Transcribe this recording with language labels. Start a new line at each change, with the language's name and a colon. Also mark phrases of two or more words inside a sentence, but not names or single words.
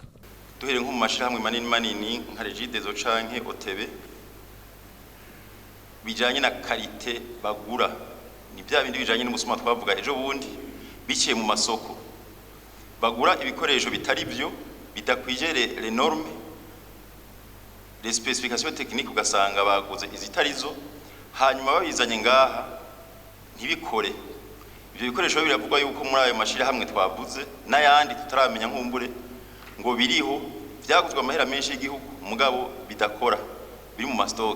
Rundi: Duhere nko mu mashirahamwe manini nka Regidezo canke OTB bijanye na karite bagura ni bya bindi bijanye n'umusuma twavuga ejo bundi biciye mu masoko bagura ibikoresho bitari byo bidakwije
French: les normes les spécifications techniques
Rundi: ugasanga baguze izitarizo hanyuma babizanye ngaha ntibikore. Ibyo bikoresho biravugwa yuko muri ayo mashirahamwe twavuze n'ayandi tutaramenya nkumbure ngo biriho byaguzwe amahera menshi y'igihugu mugabo bidakora biri mu mastock.